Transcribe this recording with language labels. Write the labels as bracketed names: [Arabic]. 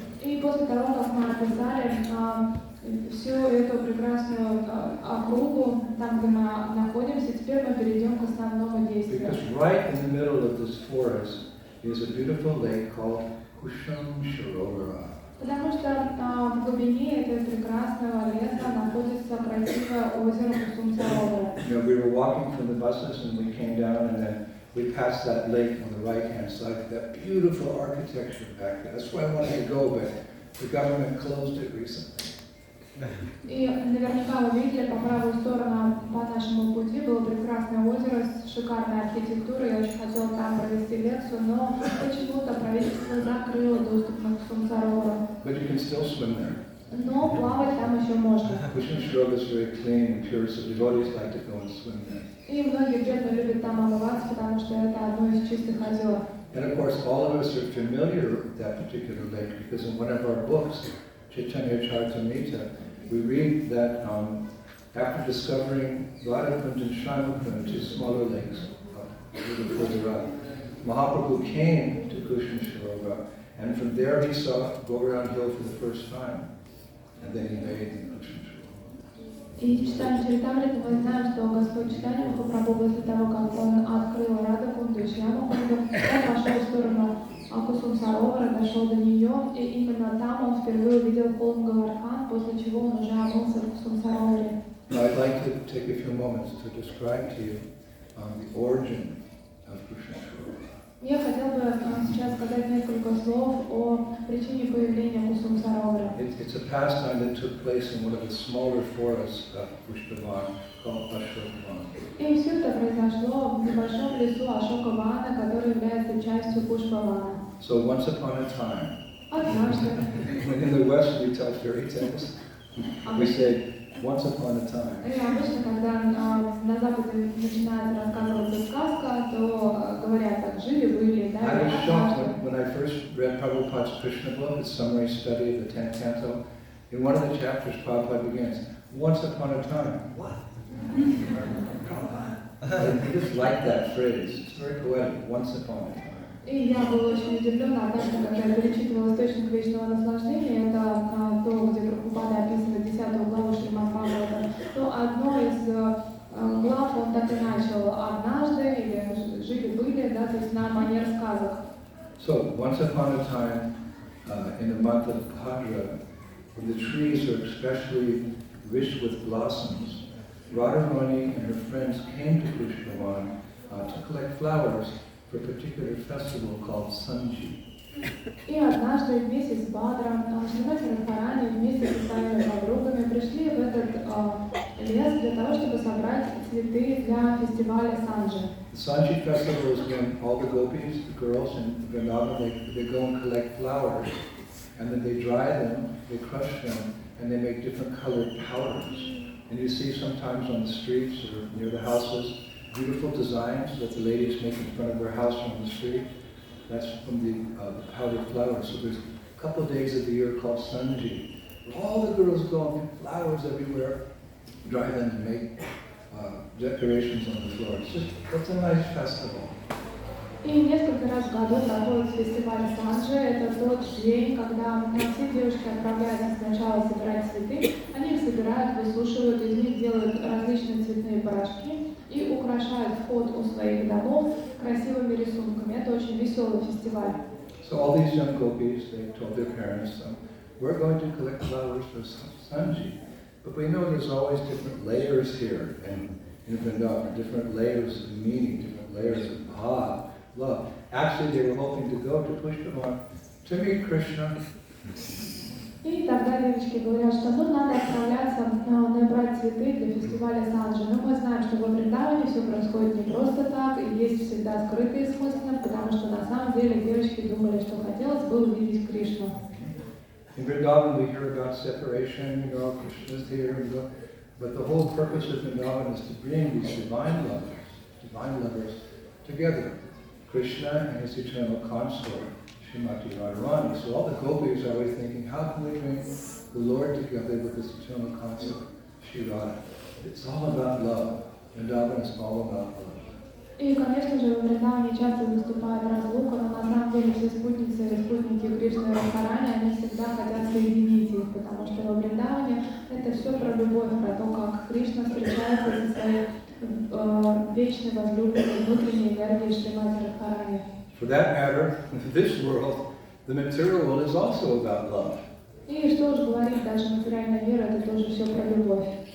[Russian] И после того, как мы описали всю эту прекрасную округу, там, где мы находимся, теперь мы перейдем к основному действию. [English] Because right in the middle of this forest is a beautiful lake called Kusham Sharovara. [Russian] Потому что в глубине этого прекрасного леса находится красивое озеро Кусум-Саровара. [English] You know, we were walking from the buses and we came down and then we passed that lake on the right-hand side, that beautiful architecture back there. That's why I wanted to go, but the government closed it recently. [Russian] И наверняка вы видели, по правую сторону по нашему пути было прекрасное озеро с шикарной архитектурой. Я очень хотела там провести лекцию, но почему-то правительство закрыло доступ на Кусум-Саровара. [English] But you can still swim there. [Russian] Но плавать там еще можно. [English] Kusham Sharovara is very clean and pure, so devotees like to go and swim there. [Russian] И многие преданные любят там омываться, потому что это одно из чистых озер. [English] And of course, all of us are familiar with that particular lake because in one of our books, Chaitanya Charitamrita, we read that after discovering Narada Kund and Kund, two smaller lakes a little further up, Mahaprabhu came to Kusham Sharovara, and from there he saw Govardhan Hill for the first time, and then he made the Kusham Sharovara. [Russian] И читаем Чаритамриту, мы знаем, что Господь Читания Махапрабху после того, как он открыл Рада Кунду и Шьяму Кунду, он пошел в сторону Кусум-Саровара, дошел до нее, и именно там он впервые увидел холм Говардхан, после чего он уже омылся в Кусум-Сароваре. [English] I'd like to take a few moments to describe to you the origin of Kusham Sharovara. [Russian] Я хотел бы сейчас сказать несколько слов о причине появления Кусум-Саровара. [English] It's a pastime that took place in one of the smaller forests of Pushpavan called Ashokavana. [Russian] И все это произошло в небольшом лесу Ашокавана, который является частью Пушпавана. [English] So once upon a time, [Russian] Однажды, [English] when in the West we tell fairy tales, we say once upon a time. [Russian] и обычно, когда на Западе начинается рассказываться сказка, то говорят так, жили-были, да? [English] I was shocked when I first read Prabhupada's Krishna book, a summary study of the 10th canto. In one of the chapters, Prabhupada begins, once upon a time. What? I just like that phrase. It's very poetic, once upon a time. [Russian] И я была очень удивлена, однажды, когда я перечитывала источник вечного наслаждения, это то, где Прабхупада описывает 10 главу Шримад Бхагавата, то одно из глав он так и начал, однажды, или жили-были, да, то есть на манер сказок. [English] So, once upon a time, in the month of Bhadra, when the trees are especially rich with blossoms, Radharani and her friends came to Pushpavan to collect flowers for a particular festival called Sanji. [Russian] И однажды в месяц Бадра Шримати Радхарани вместе со своими подругами пришли в этот лес для того, чтобы собрать цветы для фестиваля Санджи. [English] The Sanji festival is when all the gopis, the girls in Vrindavan, they go and collect flowers, and then they dry them, they crush them, and they make different colored powders. And you see sometimes on the streets or near the houses, beautiful designs that the ladies make in front of their house or on the street. That's from the powdered flowers. So there's a couple of days of the year called Sanji, where all the girls go and pick flowers everywhere, dry them and make decorations on the floor. It's a nice festival. [Russian] И несколько раз в году проходит фестиваль Санджи. Это тот день, когда все девушки отправляются сначала собирать цветы, они их собирают, высушивают, из них делают различные цветные порошки и украшают вход у своих домов красивыми рисунками. Это очень веселый фестиваль. [English] So all these young gopis, they told their parents, we're going to collect flowers for Sanji. But we know there's always different layers here, and in Vrindavan, different layers of meaning, different layers of bhav, love. Actually, they were hoping to go to Pushpavan to meet Krishna. [Russian] И тогда девочки говорят, что надо отправляться набрать цветы для фестиваля Санджи. Но мы знаем, что во Вриндаване все происходит не просто так, и есть всегда скрытые смыслы, потому что на самом деле девочки думали, что хотелось бы увидеть Кришну. [English] In Vrindavan, we hear about separation, Krishna's here, but the whole purpose of Vrindavan is to bring these divine lovers together. Krishna and his eternal consort, Srimati Radharani. So all the gopis are always thinking, how can we bring the Lord together with his eternal consort, Shri Radha? It's all about love. Vrindavan is all about love. [Russian] И, конечно же, в Вриндаване часто выступает разлука, но на самом деле все спутницы и спутники Кришны и Радхарани, они всегда хотят соединить их, потому что во Вриндаване это все про любовь, про то, как Кришна встречается со своей вечной возлюбленной внутренней энергией Шримати Радхарани. [English] For that matter, in this world, the material world is also about love. [Russian] И что уж говорить, даже материальный мир это тоже все про любовь.